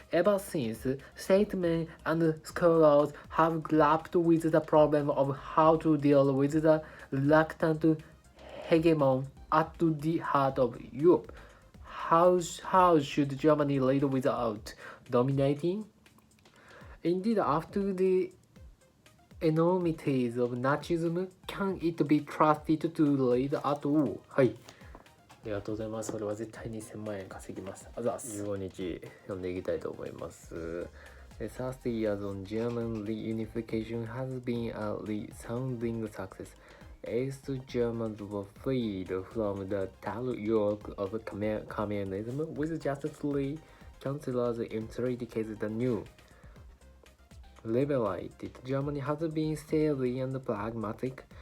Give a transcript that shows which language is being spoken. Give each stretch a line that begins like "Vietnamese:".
English: Ever since, statesmen and scholars have grappled with the problem of how to deal with the reluctant hegemon at the heart of Europe. How should Germany lead without dominating? Indeed, after the enormities of Nazism, can it be trusted to lead at all? はい。
Japanese: りがとうございます。それは絶対に1000万円稼ぎます。あざっす。15日読んでいきたいと思います。
English: The 30 years on German reunification has been a resounding success. East Germans were freed from the dull yoke of communism with just 3 chancellors in 3 decades. The new liberated Germany has been steady and pragmatic.